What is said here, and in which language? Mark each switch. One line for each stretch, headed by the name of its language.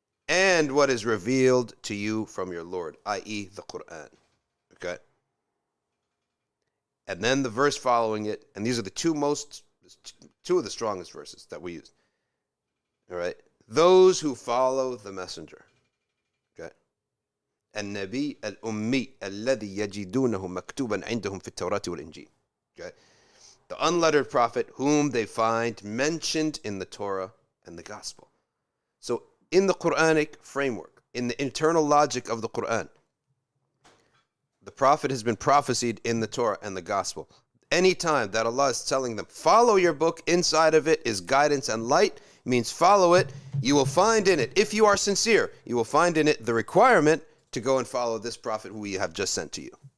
English: And what is revealed to you from your Lord, i.e. the Quran. Okay. And then the verse following it, and these are the two of the strongest verses that we use. All right. Those who follow the messenger. Okay.
Arabic: النبي الأمي الذي يجدونه مكتوبا عندهم في التوراة والإنجيل.
English: Okay. The unlettered prophet whom they find mentioned in the Torah and the Gospel. So in the Quranic framework, in the internal logic of the Quran, the prophet has been prophesied in the Torah and the Gospel. Anytime that Allah is telling them, follow your book, inside of it is guidance and light, means follow it, you will find in it, if you are sincere, you will find in it the requirement to go and follow this prophet who we have just sent to you.